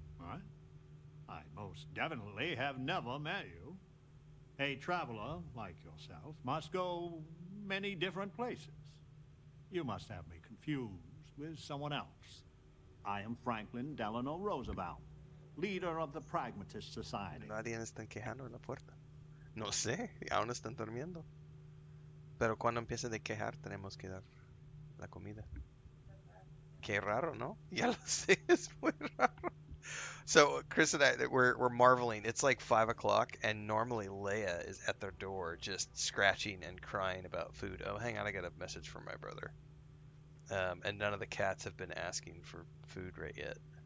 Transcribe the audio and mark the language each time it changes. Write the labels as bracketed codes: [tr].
[en] What? I most definitely have never met you. A traveler like yourself must go many different places. You must have me confused with someone else. I am Franklin Delano Roosevelt, leader of the Pragmatist Society. [es] Nadie está quejando en la puerta. No sé, aún están durmiendo. Pero cuando empiece de quejar, tenemos que dar la comida. Qué raro, ¿no? Ya lo sé, es muy raro. [en] So Chris and I, we're marveling. It's like 5 o'clock, and normally Leia is at their door, just scratching and crying about food. Oh, hang on, I got a message from my brother. And none of the cats have been asking for food right yet.